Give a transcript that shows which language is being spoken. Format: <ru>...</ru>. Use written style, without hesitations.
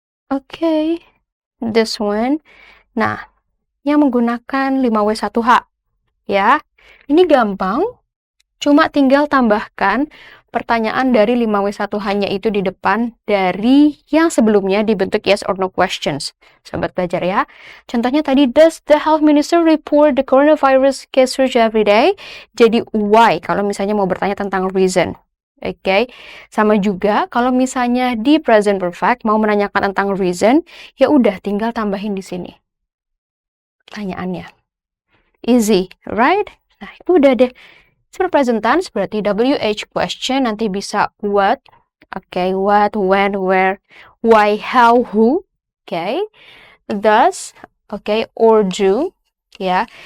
<id>Oke,</id> <en>this one.</en> <id>Nah, yang menggunakan 5W1H. Ya, ini gampang. Cuma tinggal tambahkan pertanyaan dari 5W1H-nya itu di depan dari yang sebelumnya dibentuk yes or no questions. Sobat belajar ya. Contohnya tadi,</id> <en>does the health minister report the coronavirus case surge every day?</en> <id>Jadi why kalau misalnya mau bertanya tentang reason. Oke. Sama juga kalau misalnya di present perfect mau menanyakan tentang reason, ya udah tinggal tambahin di sini pertanyaannya.</id> <en>Easy, right?</en> <id>Nah, itu udah deh. Simple present tense berarti WH question, nanti bisa what, what, when, where, why, how, who, does, or do, ya.</id>